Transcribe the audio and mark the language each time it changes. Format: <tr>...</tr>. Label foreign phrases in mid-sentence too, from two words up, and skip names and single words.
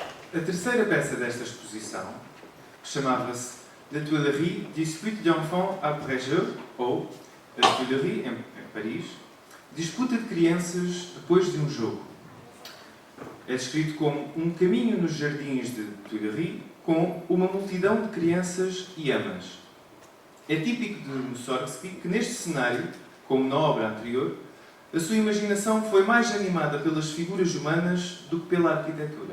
<pt>A terceira peça desta exposição chamava-se La Tuilerie, Dispute d'enfants après jeu, ou a Tuilerie, em Paris, disputa de crianças depois de um jogo. É descrito como um caminho nos jardins de Tuileries com uma multidão de crianças e amas. É típico de Mussorgsky que neste cenário, como na obra anterior, a sua imaginação foi mais animada pelas figuras humanas do que pela arquitetura.</pt>